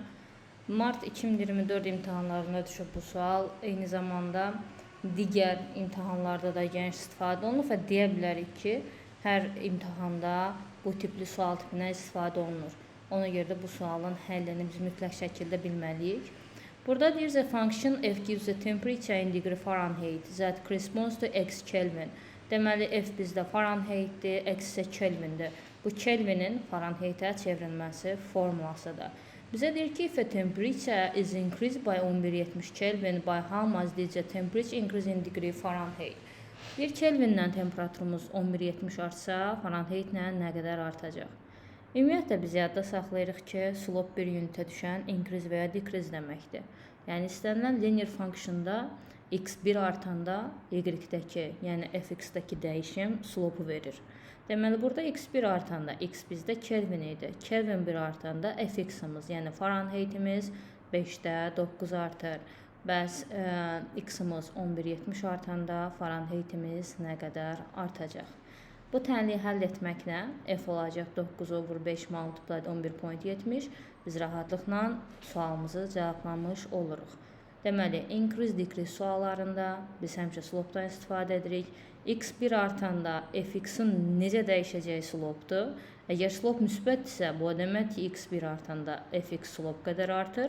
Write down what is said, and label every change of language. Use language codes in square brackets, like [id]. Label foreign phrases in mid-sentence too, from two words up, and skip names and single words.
[az] Mart 2024 imtahanlarına düşüb bu sual. Eyni zamanda digər imtahanlarda da geniş istifadə olunur və deyə bilərik ki, hər imtahanda bu tipli sual tipindən istifadə olunur. Ona görə də bu sualın həllini biz mütləq şəkildə bilməliyik. Burada deyir, [en] the function f gives the temperature in degree Fahrenheit that corresponds to x Kelvin. [az] Deməli, f bizdə Fahrenheitdir, x isə Kelvindir. Bu Kelvinin Fahrenheitə çevrilməsi formulasıdır. Bizə deyir ki, [en] if a temperature is increased by 1170 Kelvin, by how much did the temperature increase in degree Fahrenheit? [az] Bir Kelvinlə temperaturumuz 1170 artsa, Fahrenheitlə nə qədər artacaq? Ümumiyyətlə, biz yadda saxlayırıq ki, slope bir unitə düşən increase və ya decrease deməkdir. Yəni, istənilən [en] linear functionda [az] x1 artanda y-dəki, yəni fx-dəki dəyişim slope verir. Deməli, burada x1 artanda x bizdə Kelvin idi. Kelvin 1 artanda fx-imiz, yəni Fahrenheitimiz 5-də 9 artır. Bəs x-imiz 1170 artanda Fahrenheitimiz nə qədər artacaq? Bu tənliyi həll etməklə f olacaq [en] 9 over 5 multiplied 11.70. [az] Biz rahatlıqla sualımızı cavablamış oluruq. Deməli, increase-decrease suallarında biz həmişə slopedan istifadə edirik. x1 artanda fx-in necə dəyişəcəyi slopedur. Əgər slope müsbətdirsə, bu demək ki, x1 artanda fx slope qədər artır.